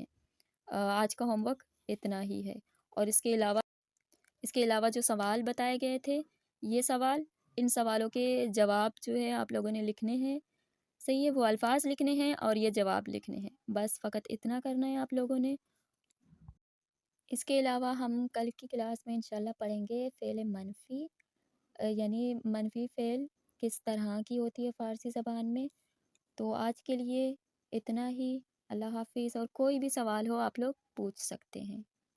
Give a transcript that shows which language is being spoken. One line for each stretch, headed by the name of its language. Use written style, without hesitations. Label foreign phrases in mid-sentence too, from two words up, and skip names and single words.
Urdu: آج کا ہوم ورک اتنا ہی ہے، اور اس کے علاوہ جو سوال بتائے گئے تھے، یہ سوال، ان سوالوں کے جواب جو ہے آپ لوگوں نے لکھنے ہیں، صحیح ہے، وہ الفاظ لکھنے ہیں اور یہ جواب لکھنے ہیں، بس فقط اتنا کرنا ہے آپ لوگوں نے۔ اس کے علاوہ ہم کل کی کلاس میں انشاءاللہ پڑھیں گے فعل منفی، یعنی منفی فعل کس طرح کی ہوتی ہے فارسی زبان میں۔ تو آج کے لیے اتنا ہی۔ اللہ حافظ. اور کوئی بھی سوال ہو آپ لوگ پوچھ سکتے ہیں.